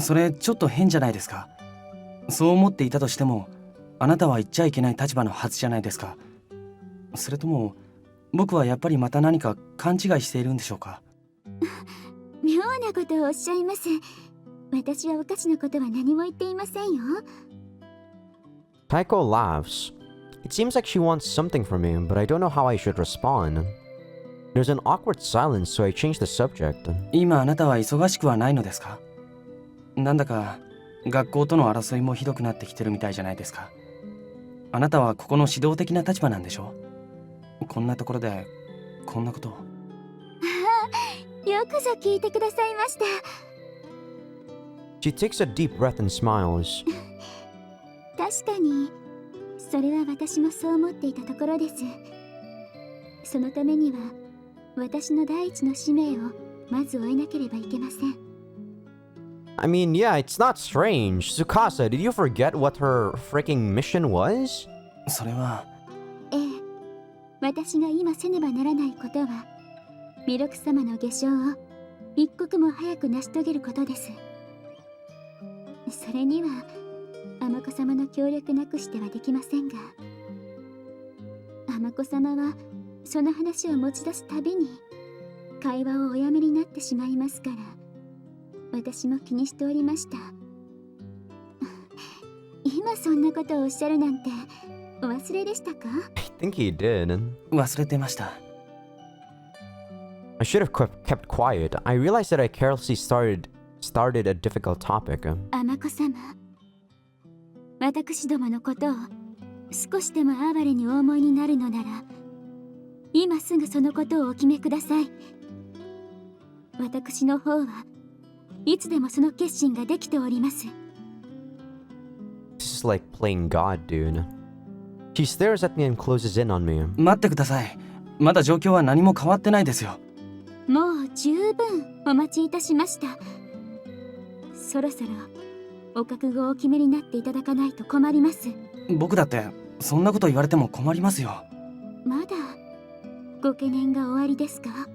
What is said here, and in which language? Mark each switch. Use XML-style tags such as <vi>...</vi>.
<ja>それちょっと変じゃないですか。そう思っていたとしてもあなたは言っちゃいけない立場のはずじゃないですか。それとも僕はやっぱりまた何か勘違いしているんでしょうか。妙なことをおっしゃいます。私はおかしなことは何も言っていませんよ。</ja> <en>Taiko laughs. It seems like she wants something from me, but I don't know how I should respond. There's an awkward silence, so I change the subject.</en> <ja>今あなたは忙しくはないのですか。なんだか学校との争いもひどくなってきてるみたいじゃないですか。あなたはここの指導的な立場なんでしょ。こんなところでこんなことを。よくぞ聞いてくださいました。</ja> <en>She takes a deep breath and smiles.</en> <ja>確かにそれは私もそう思っていたところです。そのためには私の第一の使命をまず終えなければいけません。</ja> <en>I mean, yeah, it's not strange. Tsukasa, did you forget what her freaking mission was?</en> <ja>それはええ、私が今せねばならないことは弥勒様の下生を一刻も早く成し遂げることです。それには尼子様の協力なくしてはできませんが、尼子様はその話を持ち出すたびに会話をおやめになってしまいますから、私も気にしておりました。今そんなことをおっしゃるなんてお忘れでしたか？</ja> <en>I think he did.</en> <ja>忘れてました。</ja> <en>I should have kept quiet. I realized that I carelessly started a difficult topic.</en> <ja>尼子様、私どものことを少しでも哀れにお思いになるのなら、今すぐそのことをお決めください。私の方はいつでもその決心ができております。</ja> <en>This is like playing God, dude. She stares at me and closes in on me.</en> <ja>待ってください。まだ状況は何も変わってないですよ。もう十分お待ちいたしました。そろそろお覚悟をお決めになっていただかないと困ります。僕だってそんなこと言われても困りますよ。まだご懸念がおありですか？</ja>